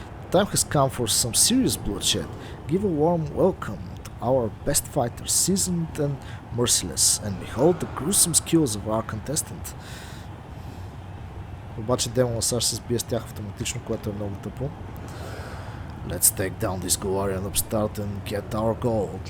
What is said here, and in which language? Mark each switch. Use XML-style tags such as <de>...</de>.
<en>Time has come for some serious bloodshed. Give a warm welcome to our best fighters, seasoned and merciless, and behold the gruesome skills of our contestant.</en> <bg>Обаче демона сега ще се сбие с тях автоматично, което е много тъпо.</bg> <en>Let's take down this Galarian upstart and get our gold.</en>